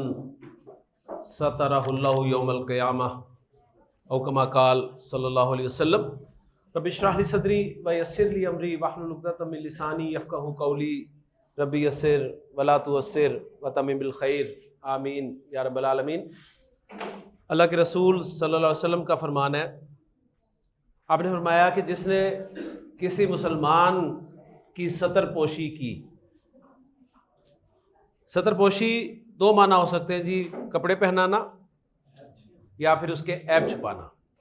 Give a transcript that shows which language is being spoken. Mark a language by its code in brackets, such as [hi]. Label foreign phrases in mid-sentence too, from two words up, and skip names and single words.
[ar] ستره الله يوم القيامة أو كما قال صلى الله عليه وسلم رب اشرح لي صدري ويسر لي أمري واحلل عقدة من لساني يفقهوا قولي رب يسر ولا تعسر وتمم بالخير آمين يا رب العالمين. [hi] अल्लाह के रसूल [ar] صلى الله عليه وسلم [hi] का फरमान है, आपने फरमाया कि जिसने किसी मुसलमान की सतरपोशी की, सतरपोशी दो माना हो सकते हैं जी, कपड़े पहनाना या फिर उसके ऐब छुपाना।